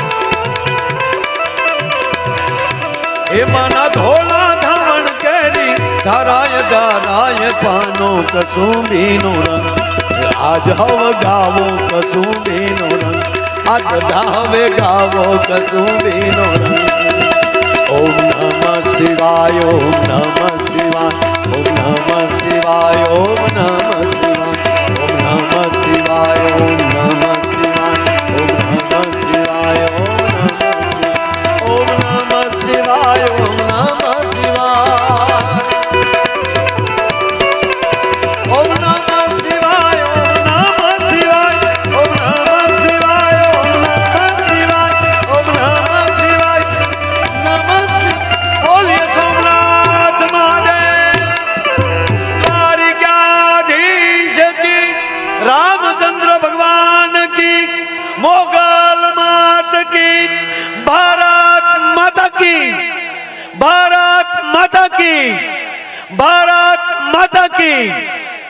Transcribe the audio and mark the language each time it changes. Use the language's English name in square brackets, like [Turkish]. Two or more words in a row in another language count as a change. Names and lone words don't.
[Gujarati] એ મના ધોળા ધાવણ કેરી ધારાય પાનો કસુંબીનો રંગ, આજ હવ ગાવો કસુંબીનો રંગ, આજ ગાવે ગાવો કસુંબીનો રંગ। [Sanskrit] ओम नमः शिवाय, ओम नमः शिवाय, ओम नमः शिवाय, ओम नमः शिवाय, ओम नमः शिवाय, ओम नमः शिवाय, ओम नमः शिवाय, ओम नमः शिवाय, ओम नमः शिवाय, ओम नमः शिवाय, ओम नमः शिवाय, ओम नमः शिवाय, ओम नमः शिवाय, ओम नमः शिवाय, नमः शिवाय। [Hindi] बोलिए सोमनाथ महादेव द्वारिकाधीश की, रामचंद्र भगवान की, मोगल मात की, भारत माता की, भारत माता की, भारत माता की।